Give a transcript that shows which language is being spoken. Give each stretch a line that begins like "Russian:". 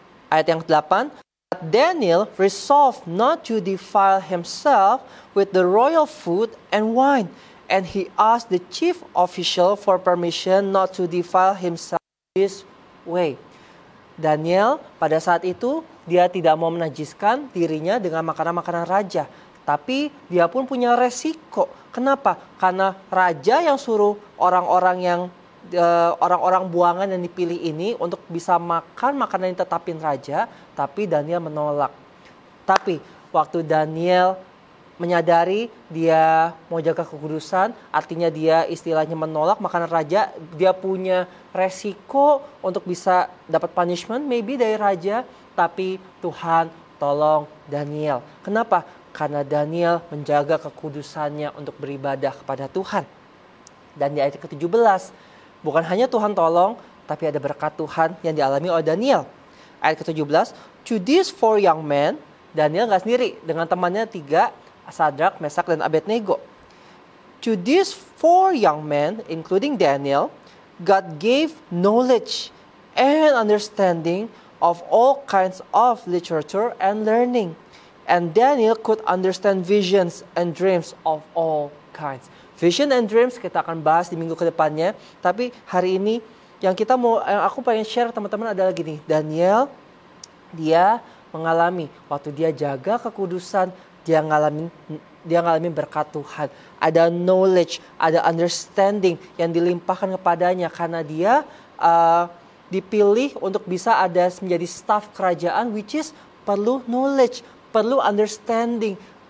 Indonesian: Ayat yang ke-8,
English: Daniel resolved not to defile himself with the royal food and wine, and he asked the chief official for permission not to defile himself this way.
Indonesian: Daniel pada saat itu dia tidak mau menajiskan dirinya dengan makanan-makanan raja, tapi dia pun punya resiko. Kenapa? Karena raja yang suruh orang-orang buangan yang dipilih ini untuk bisa makan makanan yang ditetapin raja, tapi Daniel menolak. Tapi waktu Daniel menyadari dia mau jaga kekudusan, artinya dia istilahnya menolak makanan raja, dia punya resiko untuk bisa dapat
English: punishment maybe
Indonesian: dari raja, tapi Tuhan tolong Daniel. Kenapa? Karena Daniel menjaga kekudusannya untuk beribadah kepada Tuhan. Dan di ayat ke-17, bukan hanya Tuhan tolong, tapi ada berkat Tuhan yang dialami oleh Daniel. Ayat ke-17,
English: to these 4 young men,
Indonesian: Daniel gak sendiri, dengan temannya 3, Sadrak, Mesak, dan Abednego.
English: To these 4 young men, including Daniel, God gave knowledge and understanding of all kinds of literature and learning. And Daniel could understand visions and dreams of all kinds. Vision and dreams
Indonesian: kita akan bahas di minggu kedepannya. Tapi hari ini yang aku pengen share teman-teman adalah gini. Daniel, dia mengalami waktu dia jaga kekudusan, dia ngalamin berkat Tuhan. Ada knowledge, ada understanding yang dilimpahkan kepadanya karena dia dipilih untuk bisa ada menjadi staf kerajaan,
English: which is
Indonesian: perlu knowledge, perlu understanding.